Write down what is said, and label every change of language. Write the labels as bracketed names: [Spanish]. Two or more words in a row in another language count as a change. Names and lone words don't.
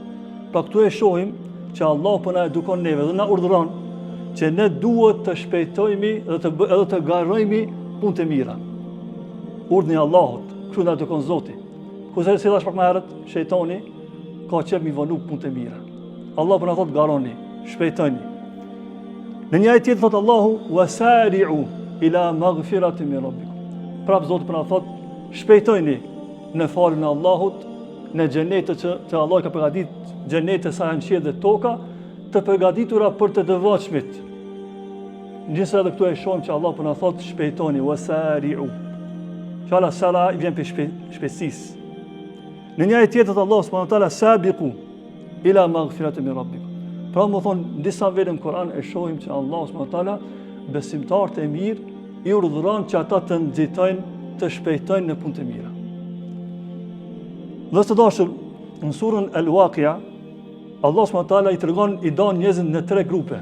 [Albanian] Pra këtu e shohim që Allah po na edukon neve dhe na urdhëron që ne duhet të shpejtojmë edhe të garojmë punët e mira. Urdhni i Allahut, kështu na edukon Zoti. Kurse si thash pak më herët, shejtani ka qef mi vonu punët e mira. Allah po na thot garoni, shpejtoni. Në një ajet tjetër thot Allahu [Arabic] وسارعوا إلى مغفرة من ربكم. [Albanian] Prap Zoti po na thot shpejtojni në falën e Allahut, në xhenetet që Allah ka përgatitur, xhenetet sa janë qiell dhe toka, të përgatitura për të devotshmit. Gjithsesi edhe këtu e shohim që Allah po na thot shpejtoni wasari'u. Fjala sara i vjen për shpejtësisë. Në një ajet tjetër Allah [Arabic] سبحانه وتعالى سابقوا إلى مغفرة من ربكم. [Albanian] Pra më thon disa vende në Kur'an e shohim që Allah [Arabic] سبحانه وتعالى [Albanian] besimtarët e mirë i urdhëron që ata të nxitojnë, të shpejtojnë në punët e mira. Dhe të dashur, në surën Al-Waqi'a, Allah [Arabic] سبحانه وتعالى [Albanian] i tregon i don njerëzit në 3 grupe.